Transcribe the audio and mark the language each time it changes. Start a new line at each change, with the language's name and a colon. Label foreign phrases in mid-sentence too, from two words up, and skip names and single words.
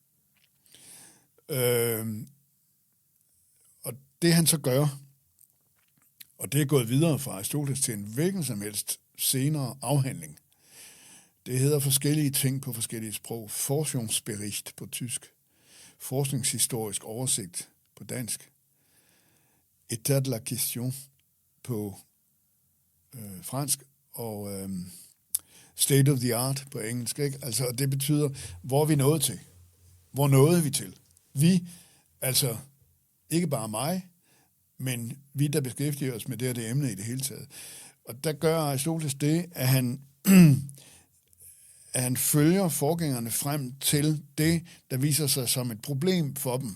Danish: Og det han så gør, og det er gået videre fra Aristoteles til en hvilken som helst senere afhandling, Det hedder forskellige ting på forskellige sprog. Forschungsbericht på tysk. Forskningshistorisk oversigt på dansk.
French: État de la question
Danish: på fransk. Og
English: state of the art
Danish: på engelsk. Ikke? Altså, det betyder, hvor er vi nået til? Hvor nåede vi til? Vi, altså ikke bare mig, men vi, der beskæftiger os med det emne i det hele taget. Og der gør Aristoteles det, at han følger forgængerne frem til det, der viser sig som et problem for dem.